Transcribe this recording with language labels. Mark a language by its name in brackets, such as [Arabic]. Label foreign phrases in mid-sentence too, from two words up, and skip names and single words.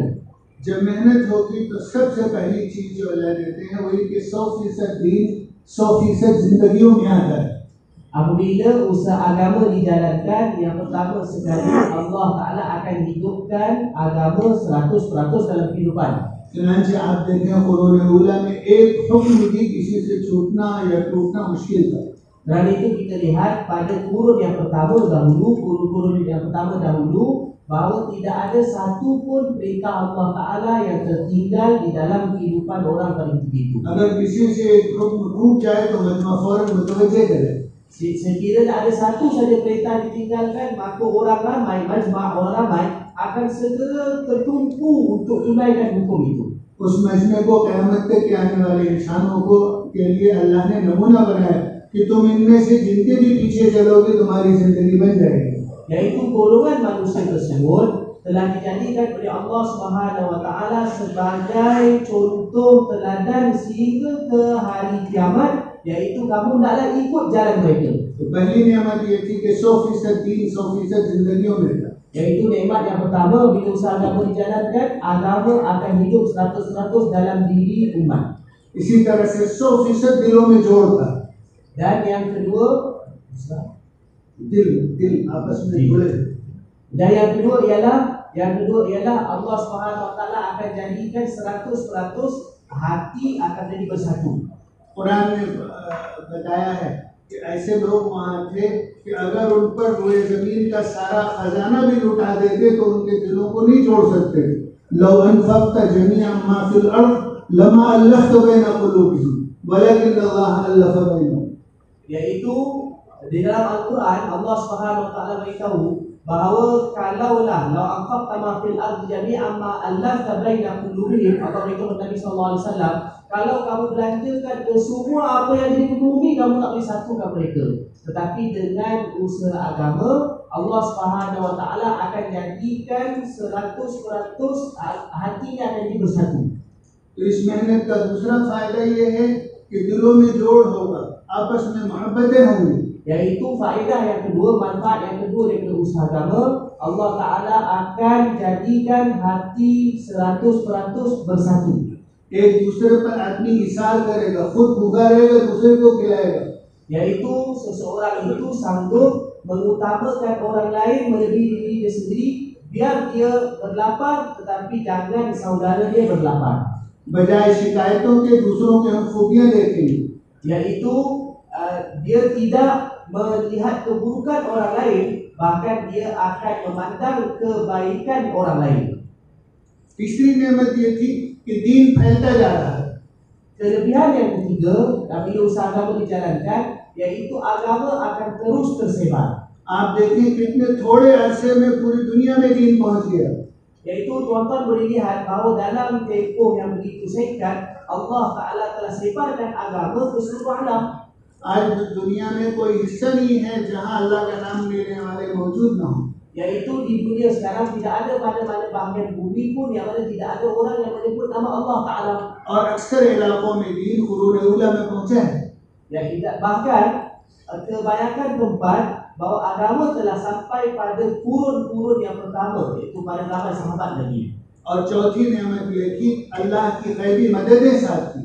[Hindi] जब मेहनत होगी तो सबसे पहली चीज जो अल्लाह देते हैं वही कि 100% दीन 100% जिंदगियों में आता है। [Malay] Apabila usaha agama dijalankan, yang pertama sekali [Arabic] الله تعالى [Malay] akan hidupkan agama 100% dalam kehidupan. [Hindi] चुनांचे आप देखें कुरान उला में एक हुक्म भी किसी से छूटना या टूटना मुश्किल था। [Malay] Dan itu kita lihat pada kurun yang pertama dahulu, kurun-kurun yang pertama dahulu, bahawa tidak ada satu pun perintah [Arabic] الله تعالى [Malay] yang tertinggal di dalam kehidupan orang pada ketika itu. [Hindi] अगर किसी से एक हुक्म टूट जाए तो मजमा फौरन मुतवज्जे करे। [Malay] Sekiranya ada satu saja perintah ditinggalkan, maka orang ramai, majma' orang ramai akan segera tertumpu untuk tunaikan hukum itu. [Hindi] उस मजमे को क़यामत तक के आने वाले इंसानों को के लिए अल्लाह ने नमूना बनाया कि तुम इनमें से जिनके भी पीछे चलोगे तुम्हारी जिंदगी बन जाएगी। [Malay] Yaitu golongan manusia tersebut telah dijadikan oleh [Arabic] الله سبحانه وتعالى [Malay] sebagai contoh teladan sehingga ke hari kiamat, yaitu kamu hendaklah ikut jalan mereka. [Hindi] तो पहली नियामत ये थी कि 100% दीन 100% जिंदगियों में था। [Malay] Yaitu nikmat yang pertama, bila usaha agama dijalankan, agama akan hidup 100% dalam diri umat. [Hindi] इसी तरह से 100% दिलों में जोड़ था। [Malay] Dan yang kedua, [Hindi] दिल आपस में जुड़े। [Malay] dan yang kedua ialah [Arabic] الله سبحانه وتعالى [Malay] akan jadikan 100% hati akan jadi bersatu. [Hindi] कुरान ने बताया है कि ऐसे लोग वहाँ थे कि अगर उन पर रोए जमीन का सारा खजाना भी लुटा देते तो उनके दिलों को नहीं जोड़ सकते। [Arabic] لو أنفقت جميع ما في الأرض لما ألفت بين قلوبهم ولكن الله ألف بينهم. [Malay] Yaitu di dalam Al-Quran [Arabic] الله سبحانه وتعالى [Malay] beritahu bahawa kalaulah [Arabic] لو أنفقت ما في الأرض جميعا ما ألفت بين قلوبهم, [Malay] atau beritahu Nabi [Arabic] صلى الله عليه وسلم, [Malay] kalau kamu belanjakan ke semua apa yang ada di bumi, kamu tak boleh satukan mereka. Tetapi dengan usaha agama, [Arabic] الله سبحانه وتعالى [Malay] akan jadikan 100% hatinya akan jadi bersatu. [Hindi] तो इस मेहनत का दूसरा फायदा ये है कि दिलों में जोड़ होगा, आपस में मोहब्बतें होंगी। [Malay] Yaitu faedah yang kedua, manfaat yang kedua daripada usaha agama, [Arabic] الله تعالى [Malay] akan jadikan hati 100% bersatu. [Hindi] एक दूसरे पर आदमी इशार करेगा, खुद भूखा रहेगा, दूसरे को खिलाएगा। [Malay] Yaitu seseorang itu sanggup mengutamakan orang lain melebihi diri dia sendiri, biar dia berlapar tetapi jangan saudara dia berlapar. [Hindi] बजाय शिकायतों के दूसरों के हम खूबियां देखेंगे। [Malay] Yaitu dia tidak melihat keburukan orang lain, bahkan dia akan memandang kebaikan orang lain. [Hindi] तीसरी नेमत ये थी कि दीन फैलता जा रहा है। [Malay] Kelebihan yang ketiga, apabila usaha agama dijalankan, yaitu agama akan terus tersebar. [Hindi] आप देखें कितने थोड़े अरसे में पूरी दुनिया में दीन पहुंच गया। [Malay] Yaitu tuan-tuan boleh lihat bahawa dalam tempoh yang begitu singkat, [Arabic] الله تعالى [Malay] telah sebarkan agama ke seluruh alam. [Hindi] आज दुनिया में कोई हिस्सा नहीं है जहां अल्लाह का नाम लेने वाले मौजूद ना हो। [Malay] Yaitu di dunia sekarang tidak ada mana-mana bahagian bumi pun yang mana tidak ada orang yang menyebut nama [Arabic] الله تعالى. [Hindi] और अक्सर इलाकों में दीन कुरून उला में पहुंचा है। [Malay] Yang tidak, bahkan kebanyakan tempat bahawa agama telah sampai pada kurun-kurun yang pertama, iaitu pada zaman sahabat Nabi. [Hindi] और चौथी नेमत ये कि अल्लाह की गैबी मददें साथ थी।